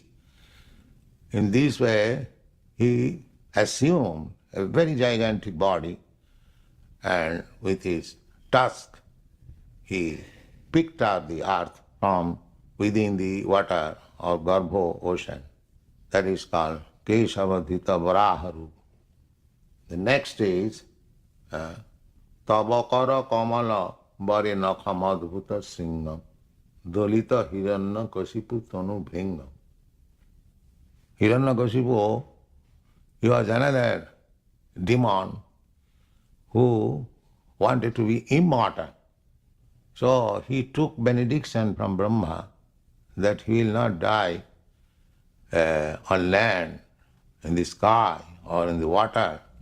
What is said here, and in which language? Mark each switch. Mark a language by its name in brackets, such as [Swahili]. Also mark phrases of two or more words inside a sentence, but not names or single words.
[English] In this way, he assumed a very gigantic body, and with his tusk, he picked up the earth from within the water of Garbho ocean. That is called Kesavadhita Varaharu. The next is [Sanskrit] तवकर कमल वरे नखमद्भुत शृङ्गं दलित हिरण्य कशिपु तनु भृङ्गम्. [English] Hiranyakashipu, he was another demon who wanted to be immortal. So he took benediction from Brahma that he will not die on land, in the sky, or in the water.